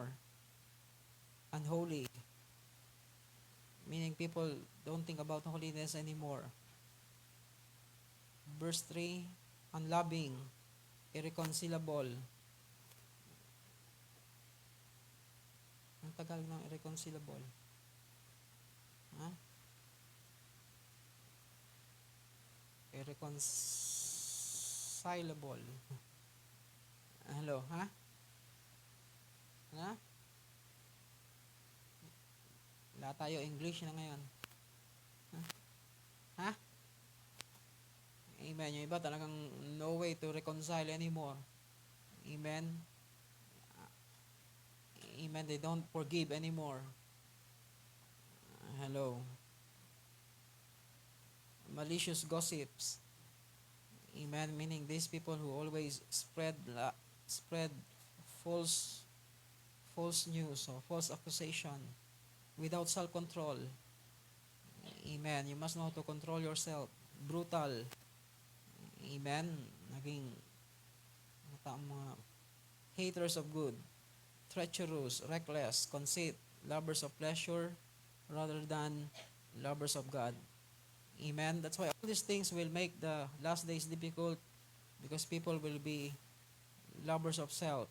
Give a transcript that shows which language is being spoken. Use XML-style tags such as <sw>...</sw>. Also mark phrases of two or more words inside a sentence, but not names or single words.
<en>Unholy. Meaning people don't think about holiness anymore. Verse 3, unloving, irreconcilable.</en> <tl>Ang tagal ng irreconcilable. Ha?</tl> <en>Irreconcilable.</en> <tl>Hello, ha? Ha? Wala tayo English na ngayon. Ha? Ha? Amen. Yung iba talagang</tl> <en>no way to reconcile anymore.</en> <tl>Amen. Amen.</tl> <en>They don't forgive anymore. Hello. Malicious gossips. Amen. Meaning these people who always spread false false news or false accusation without self-control. Amen. You must know how to control yourself. Brutal. Amen.</en> <tl>Naging mga</tl> <en>haters of good, treacherous, reckless, conceit, lovers of pleasure rather than lovers of God. Amen. That's why all these things will make the last days difficult because people will be lovers of self.</en>